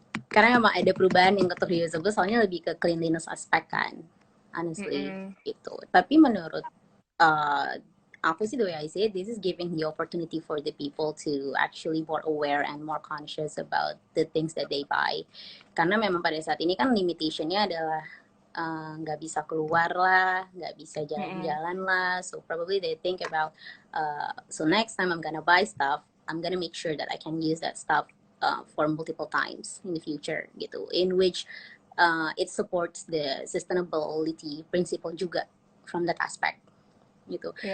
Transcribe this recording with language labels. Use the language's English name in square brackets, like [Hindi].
[Indonesian] Karena emang ada perubahan yang untuk reusable, soalnya lebih ke cleanliness aspek kan, honestly. Gitu. Tapi menurut aku sih, [English] the way I see it, this is giving the opportunity for the people to actually more aware and more conscious about the things that they buy. [Indonesian] Karena memang pada saat ini kan limitationnya adalah nggak bisa keluar lah, nggak bisa jalan-jalan lah. [English] So probably they think about, so next time I'm gonna buy stuff, I'm gonna make sure that I can use that stuff for multiple times in the future gitu, in which it supports the sustainability principle juga from that aspect gitu.